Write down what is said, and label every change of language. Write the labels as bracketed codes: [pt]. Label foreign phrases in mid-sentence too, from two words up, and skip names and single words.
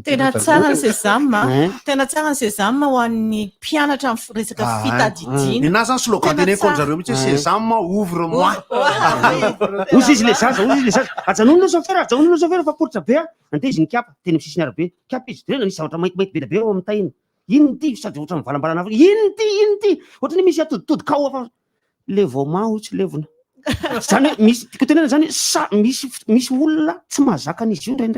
[mg] tena tsara ny Sésame tena tsara ny Sésame ho an'ny mpianatra amin'ny resaka fitadidiana na zany slogan teneko zareo mihitsy hoe [fr] Sésame ouvre moi [mg] ozy izy le zaza ajanonona chauffeur fa poritra be andeha izy ny kiapa teny amin'ny sisiny arabe kiapa izy de nisy zavatra maintimainty be be ao amin'ny tainy ino ty sady ohatra mivalambalana ino ty ohatra ny misy atoditody kao fa le vomaho tsy levona zany hoe misy tiko tenena zany misy olona tsy mahazaka an'izy io indraindray